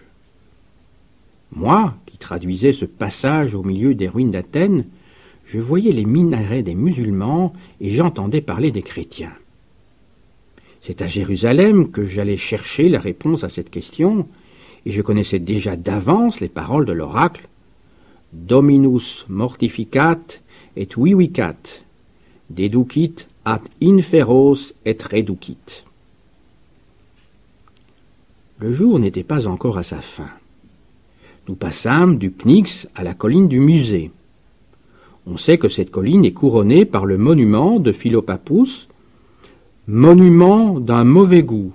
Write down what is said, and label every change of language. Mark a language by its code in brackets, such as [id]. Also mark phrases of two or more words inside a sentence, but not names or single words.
[fr] Moi, qui traduisais ce passage au milieu des ruines d'Athènes, je voyais les minarets des musulmans et j'entendais parler des chrétiens. C'est à Jérusalem que j'allais chercher la réponse à cette question, et je connaissais déjà d'avance les paroles de l'oracle « [la] Dominus mortificat et vivicat, deducit ad inferos et reducit ». [fr] Le jour n'était pas encore à sa fin. Nous passâmes du Pnyx à la colline du musée. On sait que cette colline est couronnée par le monument de Philopappus, monument d'un mauvais goût.